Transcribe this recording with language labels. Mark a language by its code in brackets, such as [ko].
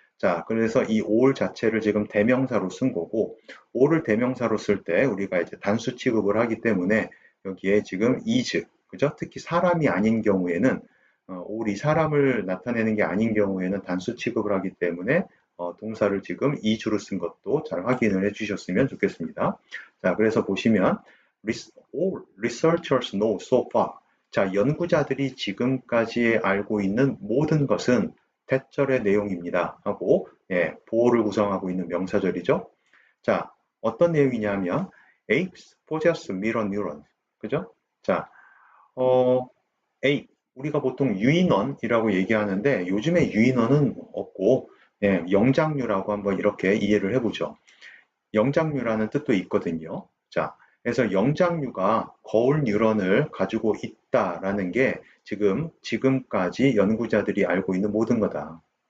[ko] 자, 그래서 이 all 자체를 지금 대명사로 쓴 거고, all을 대명사로 쓸 때 우리가 이제 단수 취급을 하기 때문에 여기에 지금 is, 그죠? 특히 사람이 아닌 경우에는 all이 사람을 나타내는 게 아닌 경우에는 단수 취급을 하기 때문에 동사를 지금 is로 쓴 것도 잘 확인을 해 주셨으면 좋겠습니다. [en] 자, [ko] 그래서 보시면 [en] all researchers know so far. [ko] 자, 연구자들이 지금까지 알고 있는 모든 것은 대절의 내용입니다. 하고 보호를 구성하고 있는 명사절이죠. [en] 자, [ko] 어떤 내용이냐면 [en] apes possess mirror neurons. [ko] 그죠? 자, ape 우리가 보통 유인원이라고 얘기하는데 요즘에 유인원은 없고 영장류라고 한번 이렇게 이해를 해보죠. 영장류라는 뜻도 있거든요. 자, 그래서 영장류가 거울 뉴런을 가지고 있다라는 게 지금까지 연구자들이 알고 있는 모든 거다.